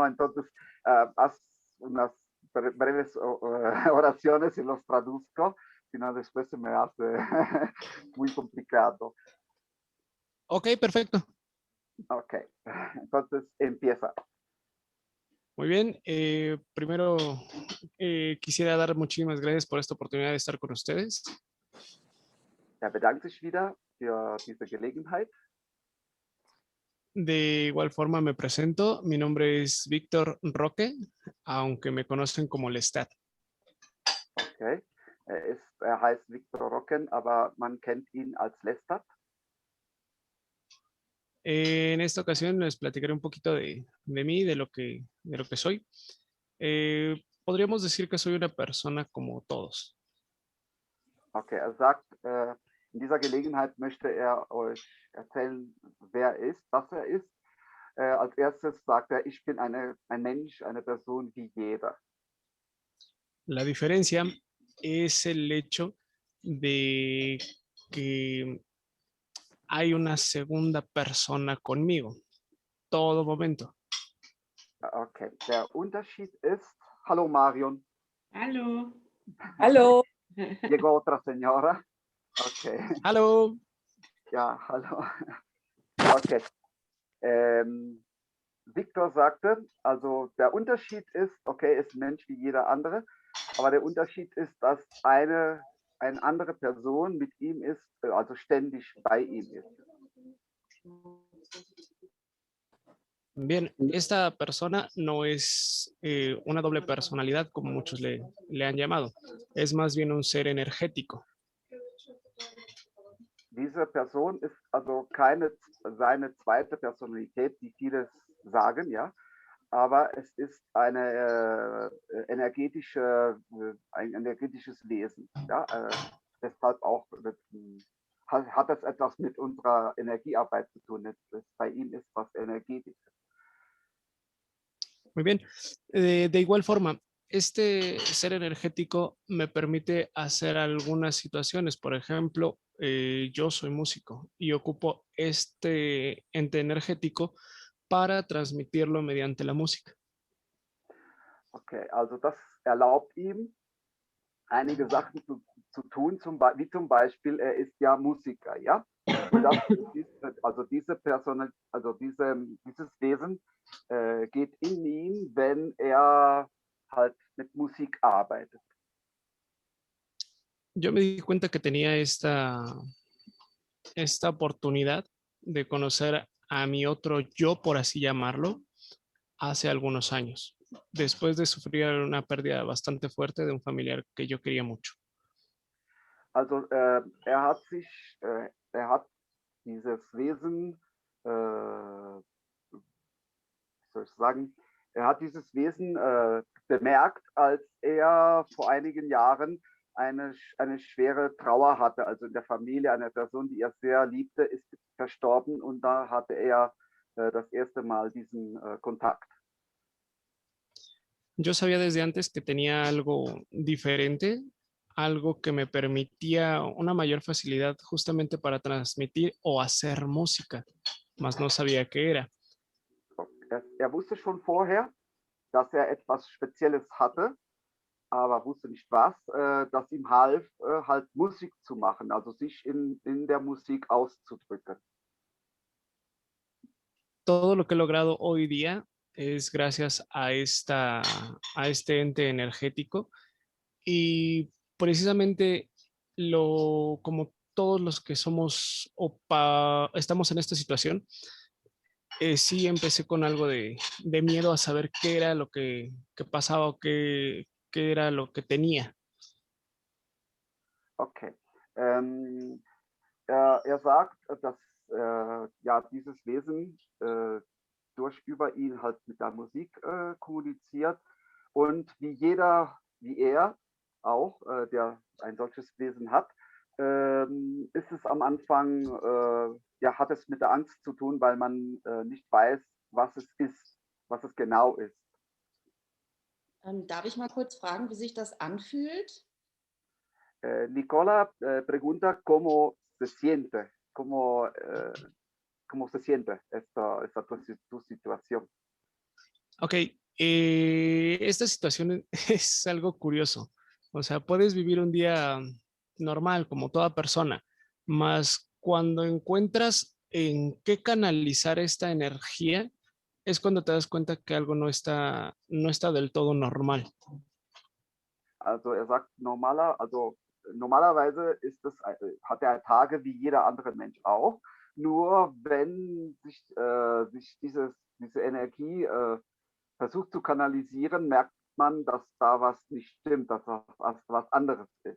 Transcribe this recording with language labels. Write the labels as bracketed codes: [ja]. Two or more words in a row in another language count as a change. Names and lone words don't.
[es] Entonces, haz unas breves oraciones y los traduzco, si no después se me hace muy complicado. Ok, perfecto. Ok, entonces empieza. Muy bien. Primero, quisiera dar muchísimas gracias por esta oportunidad de estar con ustedes. [de] Er bedankt sich wieder für diese Gelegenheit. [es] De igual forma me presento. Mi nombre es Víctor Roque, aunque me conocen como Lestat. Okay. [de] Er heißt Viktor Rocken, aber man kennt ihn als Lestat. [es] En esta ocasión les platicaré un poquito de mí, de lo que soy. Podríamos decir que soy una persona como todos. [de] Okay, er sagt, in dieser Gelegenheit möchte er euch erzählen, wer er ist, was er ist. Als erstes sagt er, ich bin ein Mensch, eine Person wie jeder. [es] La diferencia es el hecho de que hay una segunda persona conmigo, todo momento. [de] Okay, der Unterschied ist, hallo Marion, Hallo. Hallo. [es] llegó otra señora. [de] Okay, Hallo. ja, hallo. Okay. Victor sagte, also der Unterschied ist, okay, ist ein Mensch wie jeder andere, aber der Unterschied ist, dass eine andere Person mit ihm ist, also ständig bei ihm ist. [es] Bien, esta persona no es una doble personalidad como muchos le han llamado. Es más bien un ser energético. Diese Person ist also keine seine zweite Personalität, wie viele sagen, ja, aber es ist ein energetisches Wesen. Ja, deshalb auch hat das etwas mit unserer Energiearbeit zu tun. Bei ihm ist was Energetisches. Muy bien. De igual forma, este ser energético me permite hacer algunas situaciones. Por ejemplo, yo soy músico y ocupo este ente energético para transmitirlo mediante la música. [de] Okay, also das erlaubt ihm, einige Sachen zu tun, wie zum Beispiel, er ist ja Musiker, ja? Und also diese Person, also dieses Wesen geht in ihn, wenn er halt mit Musik arbeitet. [es] Yo me di cuenta que tenía esta oportunidad de conocer a mi otro yo, por así llamarlo, hace algunos años, después de sufrir una pérdida bastante fuerte de un familiar que yo quería mucho. [de] Also er hat dieses Wesen, wie soll ich sagen, er hat dieses Wesen bemerkt, als er vor einigen Jahren eine schwere Trauer hatte. Also in der Familie eine Person, die er sehr liebte, ist verstorben und da hatte er das erste Mal diesen Kontakt. [es] Yo sabía desde antes que tenía algo diferente, algo que me permitía una mayor facilidad justamente para transmitir o hacer música, mas no sabía qué era. [de] Er wusste schon vorher, dass er etwas Spezielles hatte, aber wusste nicht was, das ihm half, halt Musik zu machen, also sich in der Musik auszudrücken. [es] todo lo que he logrado hoy día es gracias a este ente energético y precisamente como todos los que somos estamos en esta situación, sí empecé con algo de miedo a saber qué era lo que pasaba o qué era lo que tenía. [de] Okay. Er sagt, dass ja dieses Wesen über ihn halt mit der Musik kommuniziert und wie er auch, der ein solches Wesen hat, ist es am Anfang, ja, hat es mit der Angst zu tun, weil man nicht weiß, was es ist, was es genau ist. Darf ich mal kurz fragen, wie sich das anfühlt? [es] Nicola pregunta cómo se siente, cómo se siente tu situación. Ok, esta situación es algo curioso. O sea, puedes vivir un día normal como toda persona, mas cuando encuentras en qué canalizar esta energía, es cuando te das cuenta que algo no está del todo normal. [de] Also er sagt, normalerweise hat er Tage wie jeder andere Mensch auch. Nur wenn sich diese Energie versucht zu kanalisieren, merkt man, dass da was nicht stimmt, dass das was anderes ist.